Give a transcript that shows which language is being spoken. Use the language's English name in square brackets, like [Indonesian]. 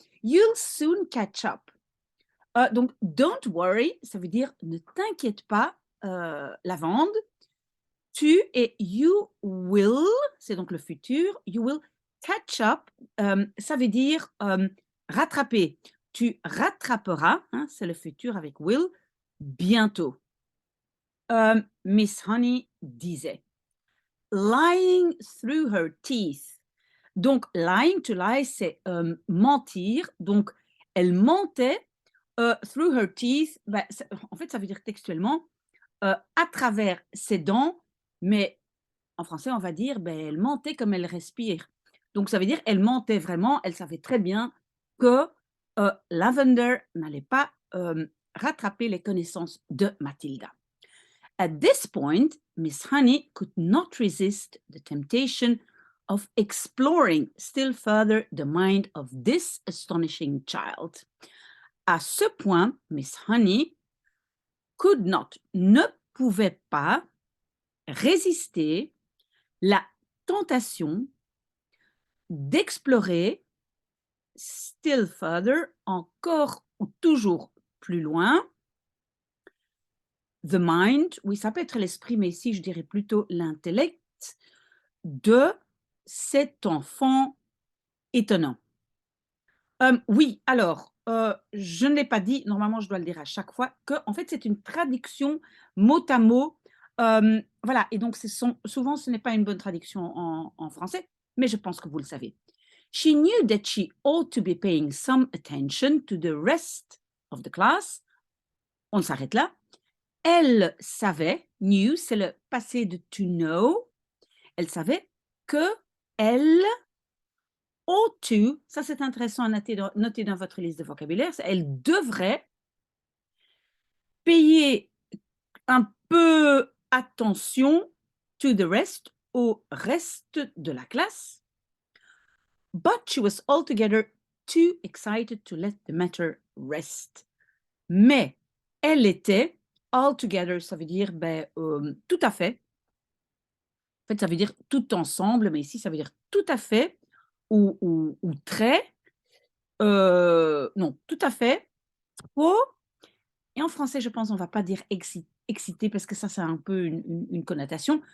[English] You'll soon catch up. [French] Donc, [English] don't worry, [French] ça veut dire ne t'inquiète pas, Lavande. Tu et [English] you will, [French] c'est donc le futur, [English] you will catch up, [French] ça veut dire rattraper. Tu rattraperas, hein, c'est le futur avec will, bientôt. [English] Miss Honey [French] disait, [English] lying through her teeth. [French] Donc, [English] lying to lie, [French] c'est mentir. Donc, elle mentait [English] through her teeth. [French] En fait, ça veut dire textuellement à travers ses dents, mais en français, on va dire, elle mentait comme elle respire. Donc, ça veut dire, elle mentait vraiment, elle savait très bien que Lavender n'allait pas rattraper les connaissances de Mathilda. [English] At this point, Miss Honey could not resist the temptation of exploring still further the mind of this astonishing child. [French] À ce point, Miss Honey [English] could not, [French] ne pouvait pas résister la tentation d'explorer [English] still further, [French] encore ou toujours plus loin, [English] the mind, [French] oui, ça peut être l'esprit, mais ici, je dirais plutôt l'intellect de cet enfant étonnant. Oui, alors, je ne l'ai pas dit, normalement, je dois le dire à chaque fois, que en fait, c'est une traduction mot à mot. Voilà, et donc, souvent, ce n'est pas une bonne traduction en français, mais je pense que vous le savez. [English] She knew that she ought to be paying some attention to the rest of the class. [French] On s'arrête là. Elle savait, knew, c'est le passé de to know. Elle savait que elle [English] ought to, [French] ça c'est intéressant à noter dans votre liste de vocabulaire, elle devrait payer un peu attention [English] to the rest, [French] au reste de la classe. [English] But she was altogether too excited to let the matter rest. [French] Mais elle était altogether, ça veut dire tout à fait. En fait, ça veut dire tout ensemble, mais ici, ça veut dire tout à fait ou très. Non, tout à fait, trop. Et en français, je pense, on ne va pas dire excité parce que ça a un peu une connotation.